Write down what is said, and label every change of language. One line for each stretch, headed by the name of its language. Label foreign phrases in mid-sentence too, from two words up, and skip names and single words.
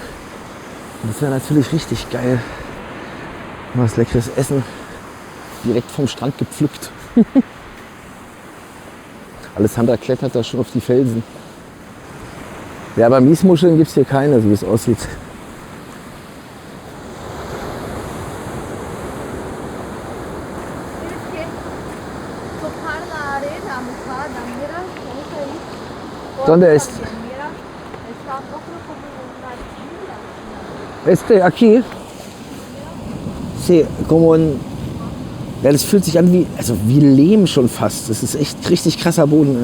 German: Und das wäre natürlich richtig geil. Was leckeres Essen. Direkt vom Strand gepflückt. Alessandra klettert da schon auf die Felsen. Ja, aber Miesmuscheln gibt es hier keine, so wie es aussieht.
Spanish: ¿Dónde es? Este aquí. Sí, como
German: ein, ja, das fühlt sich an wie, also wie Lehm schon fast. Das ist echt richtig krasser Boden.